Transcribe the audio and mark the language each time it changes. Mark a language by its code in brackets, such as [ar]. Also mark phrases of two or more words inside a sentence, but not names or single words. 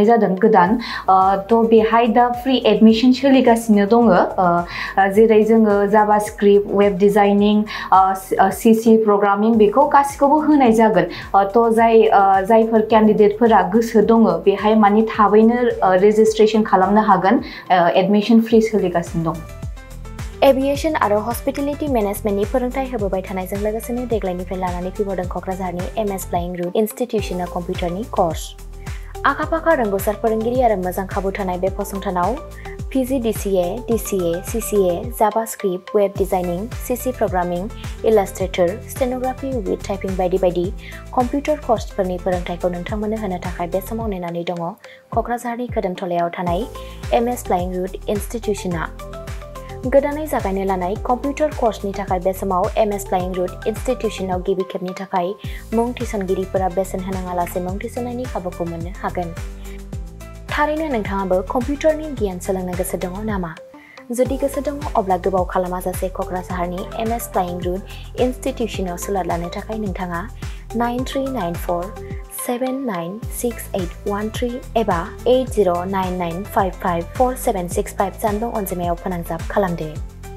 [brx] जादों गोदान तो बेहाय दा [en] free admission [brx] सोलिगासिनो दङ जेरै जोङो [en] JavaScript web designing CC programming [brx] बेखौ गासिखौबो होनाय जागोन तो जायफोर कैंडिडेटफोरा गोसो दङ बेहाय माने थाबैनो रेजिस्ट्रेशन खालामनो हागोन [en] admission free [brx] सोलिगासिनो दं एविएशन आरो [en] hospitality managementni [brx] फोरोंथाय होबोबाय थानायजों लोगोसेनो देग्लायनिफ्राय लानानै फैबावदों क'क्राझारनि MS फ्लाइंग रुट इन्स्टिट्यूशना कम्पिउटारनि कर्स आखा-फाखा रोंगौसार फोरोंगिरि आरो मोजां खाबु थानाय बे फसंथानाव PGDCA, [en] DCA, CCA, JavaScript, Web Designing, CC Programming, Illustrator, Stenography with Typing [brx] बायदि बायदि कम्पिउटार कर्सफोरनि फोरोंथायखौ नोंथांमोननो होनो थाखाय बे समाव नेनानै दङ क'क्राझारनि खोदोमथलायाव थानाय MS फ्लाइंग रुट इन्स्टिट्यूशना गोदानै जागायनो लानाय [en] computer courseni [brx] थाखाय बे समाव MS फ्लाइंग रुट इन्स्टिट्यूशनाव गिबि खेबनि थाखाय मुं थिसनगिरिफोरा बेसेन होनाङालासे मुं थिसननायनि खाबुखौ मोननो हागोन थारैनो नोंथाङाबो कम्पिउटारनि गियान सोलोंनो गोसो दङ नामा जुदि गोसो दङ अब्ला गोबाव खालामाजासे क'क्राझारनि MS फ्लाइंग रुट इन्स्टिट्यूशनाव सोलों लानो थाखाय नोंथाङा 9394796813 एबा 8099554765 जानबुं अनजिमायाव फोनांजाब खालामदो